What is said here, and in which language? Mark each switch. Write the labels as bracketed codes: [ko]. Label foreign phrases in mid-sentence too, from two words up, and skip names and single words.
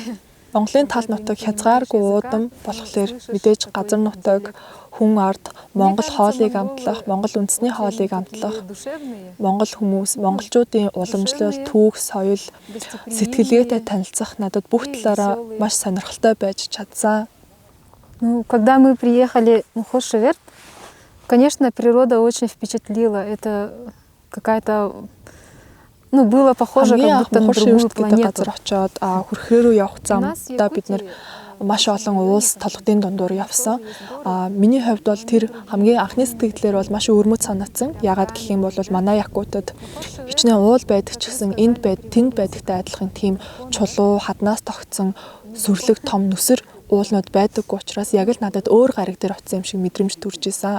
[mn] Монголын тал нутаг хязгааргүй уудам болохоор мэдээж газар нутаг, хүн ард, монгол хоолыг амтлах, монгол үндэсний хоолыг амтлах, монгол хүмүүс, монголчуудын уламжлал, түүх, соёл, сэтгэлгээтэй танилцах надад бүх талаараа маш сонирхолтой байж чадсан. [ru] Ну, когда мы приехали в Хошеверт, конечно, природа очень впечатлила. Это какая-то было похоже как будто на другую планету. [mn] Хүрхрээ рүү явах замдаа бид нэр маш олон уулс толгодын дундуур явсан. Миний хувьд бол тэр хамгийн анхны сэтгэлдээр бол маш өрмөц санагдсан. Яагаад гэх юм бол манай якутад хичнээн уул байдаг ч гэсэн тэнд байдагтай адилхан тийм чулуу, хаднаас тогтсон сүрлэг том нүсэр уулнууд байдаг учраас яг л надад өөр гариг дээр очсон юм шиг мэдрэмж төрж исэн.